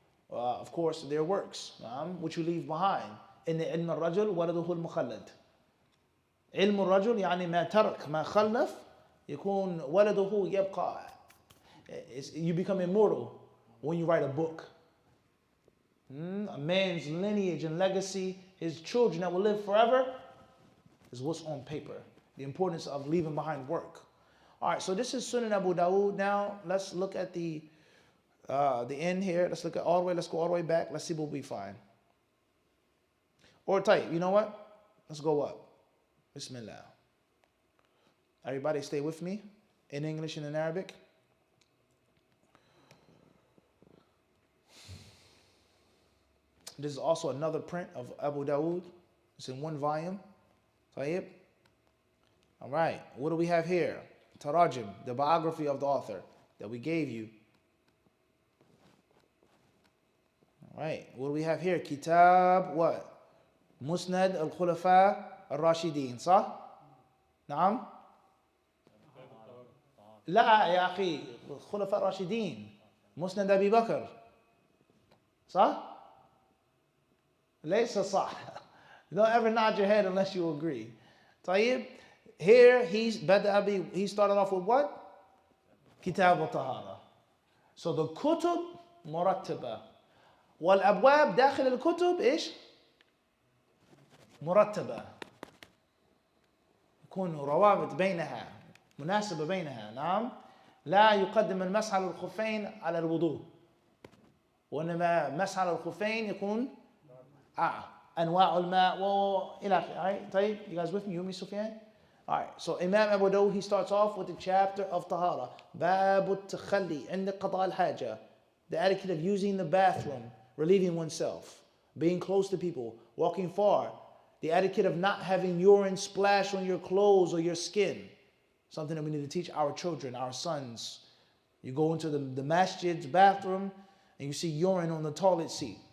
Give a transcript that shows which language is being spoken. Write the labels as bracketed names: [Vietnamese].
[English] Of course, their works, which you leave behind. [Arabic] إن علم الرجل ولده المخلد. علم الرجل يعني ما ترك ما خلف يكون ولده يبقى. [English] You become immortal when you write a book. A man's lineage and legacy, his children that will live forever, is what's on paper. The importance of leaving behind work. All right, so this is Sunan Abu Dawood. Now let's look at the end here. Let's look at all the way. Let's go all the way back. Let's see what we find. Or tight. You know what? Let's go up. Bismillah. Everybody, stay with me in English and in Arabic. This is also another print of Abu Dawood. It's in one volume. Tayyib. All right. What do we have here? Tarajim, the biography of the author that we gave you. All right, what do we have here? Kitab what? [Arabic] Musnad al-Khulafa al-Rashidin, صح؟ نعم؟ لا يا أخي الخلفاء الراشدين مسند أبي بكر صح؟ ليس صح. [English] Don't ever nod your head unless you agree. طيب, here he started off with what? [Arabic] كتاب الطهارة. [English] So the [Arabic] كتب مرتبة والأبواب داخل الكتب إيش؟ مرتبة. يكون روابط بينها مناسبة بينها. نعم. لا يقدم المسح على الخفين على الوضوء، وإنما مسح على الخفين يكون أنواع الماء وإلى آخره. [English] طيب, you guys with me? You and me, Sufyan? Alright, so Imam Abu Dawud, he starts off with the chapter of Tahara. [Arabic] باب التخلي عند قضاء الحاجة. [English] The etiquette of using the bathroom, relieving oneself, being close to people, walking far. The etiquette of not having urine splash on your clothes or your skin. Something that we need to teach our children, our sons. You go into the masjid's bathroom and you see urine on the toilet seat.